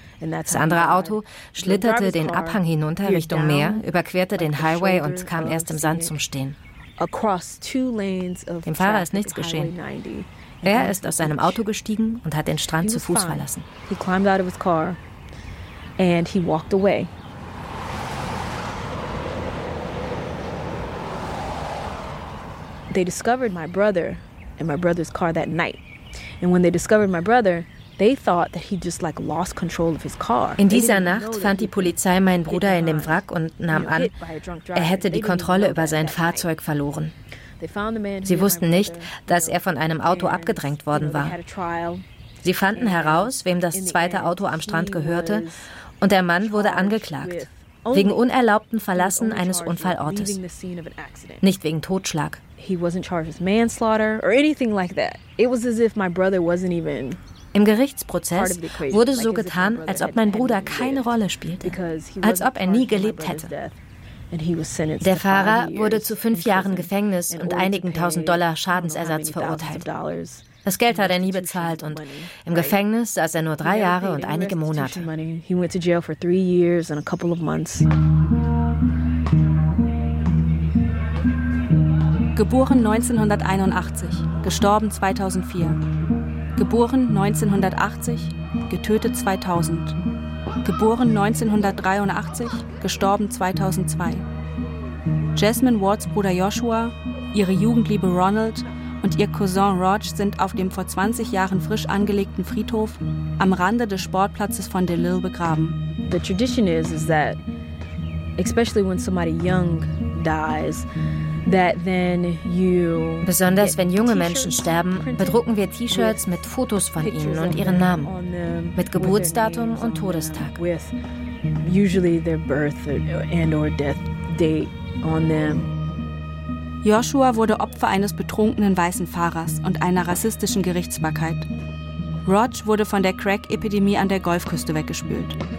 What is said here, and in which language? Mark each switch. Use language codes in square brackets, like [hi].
[de] Das andere Auto schlitterte den Abhang hinunter Richtung Meer, überquerte den Highway und kam erst im Sand zum Stehen. Dem Fahrer ist nichts geschehen. Er ist aus seinem Auto gestiegen und hat den Strand zu Fuß verlassen. [en] He climbed out of his car and he walked away. They discovered my brother in my brother's car that night. And when they discovered my brother, they thought that he just like lost control of his car. [de] In dieser Nacht fand die Polizei meinen Bruder in dem Wrack und nahm an, er hätte die Kontrolle über sein Fahrzeug verloren. Sie wussten nicht, dass er von einem Auto abgedrängt worden war. Sie fanden heraus, wem das zweite Auto am Strand gehörte, und der Mann wurde angeklagt wegen unerlaubten Verlassen eines Unfallortes, nicht wegen Totschlag. [en] He wasn't charged with manslaughter or anything like that. It was as if my brother wasn't even. [de] Im Gerichtsprozess wurde so getan, als ob mein Bruder keine Rolle spielte, als ob er nie gelebt hätte. Der Fahrer wurde zu 5 Jahren Gefängnis und einigen $1,000 Schadensersatz verurteilt. Das Geld hat er nie bezahlt und im Gefängnis saß er nur 3 Jahre und einige Monate. [en] He went to jail for 3 years and a couple of months. [de] Geboren 1981, gestorben 2004. Geboren 1980, getötet 2000. Geboren 1983, gestorben 2002. Jasmine Wards Bruder Joshua, ihre Jugendliebe Ronald und ihr Cousin Roger sind auf dem vor 20 Jahren frisch angelegten Friedhof am Rande des Sportplatzes von DeLille begraben. [en] The tradition is that, especially when somebody young dies, that then you [de] besonders wenn junge Menschen sterben, bedrucken wir T-Shirts mit Fotos von ihnen und ihren Namen, mit Geburtsdatum und Todestag. [en] Usually their birth and or death date on them. [de] Joshua wurde Opfer eines betrunkenen weißen Fahrers und einer rassistischen Gerichtsbarkeit. Roger wurde von der Crack-Epidemie an der Golfküste weggespült.